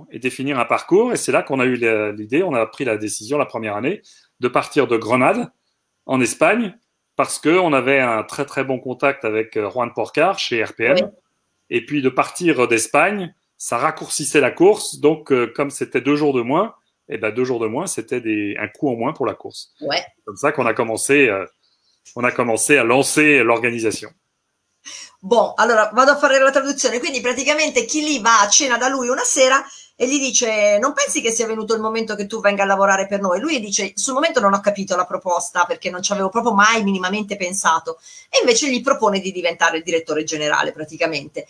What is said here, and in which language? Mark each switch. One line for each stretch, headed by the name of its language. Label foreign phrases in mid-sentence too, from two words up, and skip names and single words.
French: Et c'est là qu'on a eu l'idée, on a pris la décision la première année de partir de Grenade, en Espagne, parce qu'on avait un très très bon contact avec Juan Porcar chez RPM. Oui. Et puis de partir d'Espagne, ça raccourcissait la course. Donc, comme c'était 2 jours de moins, et ben 2 jours de moins, c'était un coût en moins pour la course. Ouais. C'est comme ça qu'on a commencé à lancer l'organisation. Bon,
Italian: allora vado a fare la traduzione. Quindi praticamente chi lì va a cena da lui una sera e gli dice: non pensi che sia venuto il momento che tu venga a lavorare per noi? Lui dice: sul momento non ho capito la proposta perché non ci avevo proprio mai minimamente pensato, e invece gli propone di diventare il direttore generale praticamente.